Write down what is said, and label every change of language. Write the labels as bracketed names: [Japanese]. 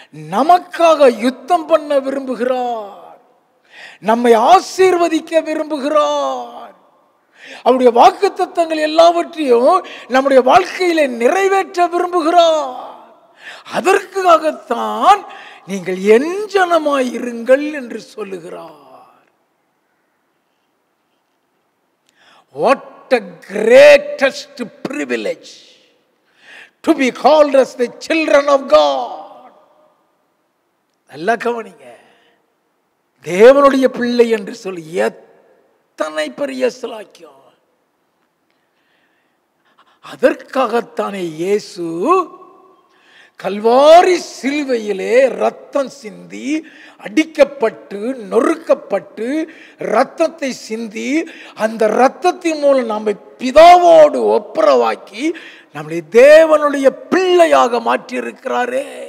[Tamil] நமக்காக யுத்தம் பண்ண விரும்புகிறார். நம்மை ஆசீர்வதிக்க விரும்புகிறார். அவருடைய வாக்குத்தத்தங்கள் எல்லாவற்றையும் நம்முடைய வாழ்க்கையிலே நிறைவேற்ற விரும்புகிறார். அதற்காகத்தான் நீங்கள் என் ஜனமாய் இருங்கள் என்று சொல்லுகிறார். [English] What a greatest privilege to be called as the children of God. [Tamil] நல்லா கவனிங்க, தேவனுடைய பிள்ளை என்று சொல்லி எத்தனை பெரிய சிலாக்கியம். அதற்காகத்தானே இயேசு கல்வாரி சிலுவையிலே ரத்தம் சிந்தி, அடிக்கப்பட்டு, நொறுக்கப்பட்டு, ரத்தத்தை சிந்தி, அந்த ரத்தத்தின் மூலம் நம்மை பிதாவோடு ஒப்புரவாக்கி நம்முடைய தேவனுடைய பிள்ளையாக மாற்றியிருக்கிறாரே.